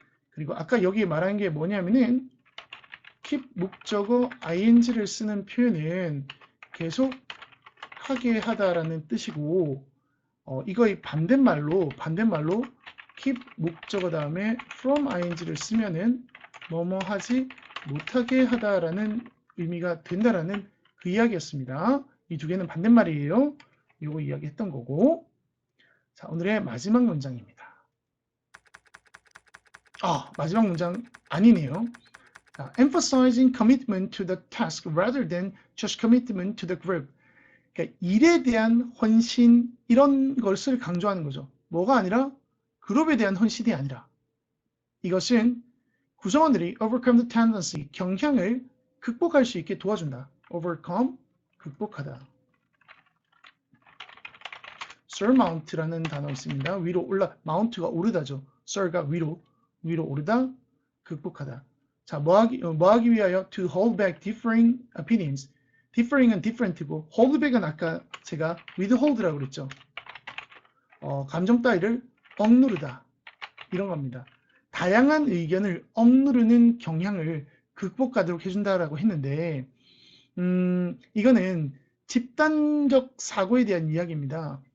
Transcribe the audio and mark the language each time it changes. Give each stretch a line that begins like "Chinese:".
Korean: 그리고 아까 여기 말한 게 뭐냐면은 keep 목적어 ing를 쓰는 표현은 계속 하게 하다라는 뜻이고 이거의 반대말로 keep 목적어 다음에 from ing를 쓰면은 뭐뭐 하지 못하게 하다라는 의미가 된다라는 그 이야기였습니다. 이 두 개는 반대말이에요. 이거 이야기했던 거고. 자, 오늘의 마지막 문장입니다. 마지막 문장 아니네요.
English: 자, emphasizing commitment to the task rather than just commitment to the group.
Korean: 그러니까 일에 대한 헌신 이런 것을 강조하는 거죠. 뭐가 아니라 그룹에 대한 헌신이 아니라 이것은 구성원들이
English: overcome the tendency,
Korean: 경향을 극복할 수 있게 도와준다. overcome, 극복하다. surmount라는 단어 있습니다. 위로 올라, mount가 오르다죠. sur가 위로 오르다, 극복하다. 자, 뭐하기 위하여
English: to hold back differing opinions.
Korean: differing은 different고 hold back은 아까 제가 withhold라고 그랬죠. 감정 따위를 억누르다. 이런 겁니다. 다양한 의견을 억누르는 경향을 극복하도록 해준다라고 했는데 이거는 집단적 사고에 대한 이야기입니다.